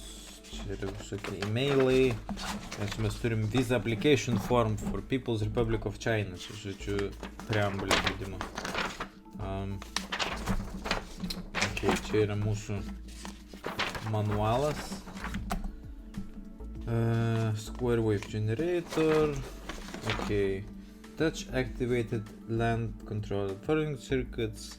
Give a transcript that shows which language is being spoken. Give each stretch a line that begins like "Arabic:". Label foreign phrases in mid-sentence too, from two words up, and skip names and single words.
Lithuanian: Čia yra visokie e-mailai. Mes turim Visa Application Form for People's Republic of China. Čia, žodžiu, preambulė žaidimo. Čia yra mūsų manualas.
English: Square Wave Generator. Okay. Touch activated land control following circuits.